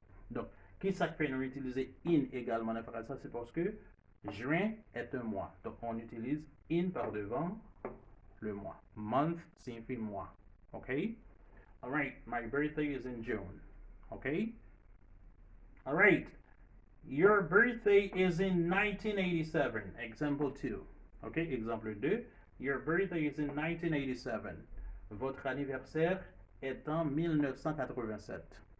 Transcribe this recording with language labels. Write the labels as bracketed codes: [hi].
[fr] Donc, qui ça fait nous utiliser in également dans la phrase? C'est parce que juin est un mois. Donc, on utilise in par devant le mois. Month signifie mois. OK? [en] Alright, my birthday is in June. OK? Alright, your birthday is in 1987. Example 2. OK, [fr] exemple 2. [en] Your birthday is in 1987. [fr] Votre anniversaire est en 1987.